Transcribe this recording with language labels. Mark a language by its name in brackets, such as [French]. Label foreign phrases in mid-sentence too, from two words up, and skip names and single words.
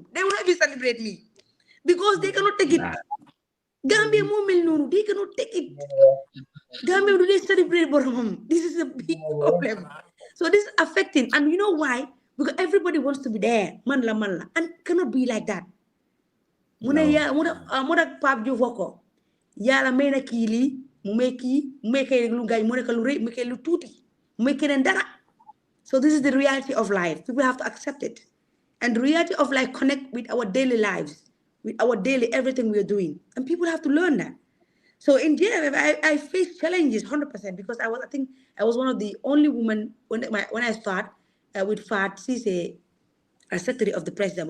[English] They will not even celebrate me because they cannot take it. Gambia moment, they cannot take it. Gambia do they celebrate Boromam? This is a big problem. So this is affecting, and you know why? Because everybody wants to be there, manla, and cannot be like that. [Wolof] Muna ya muna Pape Diouf wako. Yàlla may na kii lii mu may kay lu gañ mu nekk lu rëy mu kay lu tuuti mu may keneen dara. [English] So this is the reality of life. People have to accept it. And the reality of life connect with our daily lives, with our daily everything we are doing. And people have to learn that. So in JFF, I faced challenges 100% because I think I was one of the only women when I start with Fat Cisse as secretary of the president.